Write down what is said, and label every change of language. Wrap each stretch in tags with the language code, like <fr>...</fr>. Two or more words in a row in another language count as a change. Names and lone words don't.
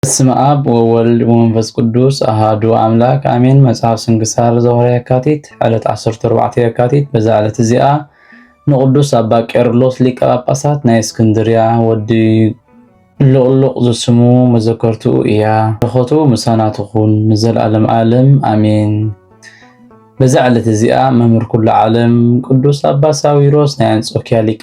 <gez>በስመ አብ ወወልድ ወመንፈስ ቅዱስ አሐዱ አምላክ አሜን። መጽሐፍ ስንክሳር ዘወርኃ የካቲት ዕለት 14 የካቲት።</gez> <ti>በዛ ዕለት እዚኣ ንቅዱስ አባ ቄርሎስ ሊቀ ጳጳሳት ናይ እስክንድርያ ወዲ ሉቅሉቅ ዝስሙ መዘከርቱ እያ። በረኸቱ ምሳና ትኹን ንዘለዓለም ዓለም አሜን። በዛ ዕለት እዚኣ መምህር ኩሉ ዓለም ቅዱስ አባ ሳዊሮስ ናይ አንጾኪያ ሊቀ</ti>